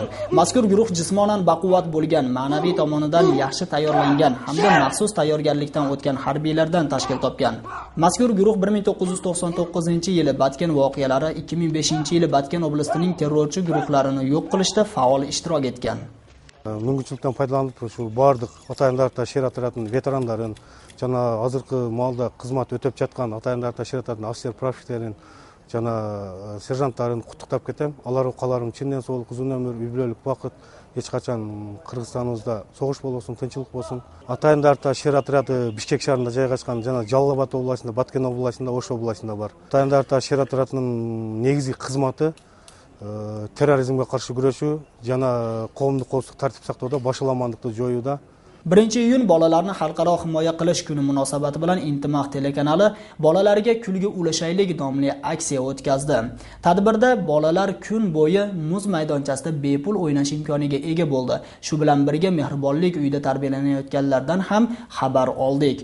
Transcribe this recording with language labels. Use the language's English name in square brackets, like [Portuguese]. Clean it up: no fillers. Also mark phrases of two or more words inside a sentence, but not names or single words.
[Uzbek] Mazkur guruh jismonan baquvvat bo'lgan, ma'naviy tomonidan yaxshi tayyorlangan hamda maxsus tayyorgarlikdan o'tgan harbiylardan tashkil topgan. Mazkur guruh 1999-yili Batken voqealari, 2005-yili Batken oblastining terrorchi guruhlarini yo'q qilishda faol ishtirok etgan. [Kyrgyz] Мүмкіншіліктен пайдаланып, ушул бардык атайындарда шер отрядынын ветерандарын, жана азыркы маалда кызмат өтөп жаткан атайындарда шер отрядынын офицер прапорщиктерин, жана сержанттарын куттуктап кетем. Аларга каларым чынден соолук, узун өмүр, үй бүлөлүк бакыт. Эч качан Кыргызстаныбызда согуш болбосун, тынчылык болсун. Атайындарда шер отряды Бишкек шаарында жайгашкан, жана Жалал Абад областында, Баткен областында, Ош областында бар. Атайындарда шер отрядынын негизги кызматы терроризмге каршы күрөшүү жана коомдук коопсуздук тартип сактоодо, башаламандыкты жоюуда. [Uzbek] 1-iyun bolalarni xalqaro himoya qilish kuni munosabati bilan Intimaq telekanali bolalarga kulgi ulashaylik nomli aksiya o'tkazdi. Tadbirda bolalar kun bo'yi muz maydonchasida bepul o'ynash imkoniga ega bo'ldi. Shu bilan birga mehribonlik uyida tarbiyalanayotganlardan ham xabar oldik.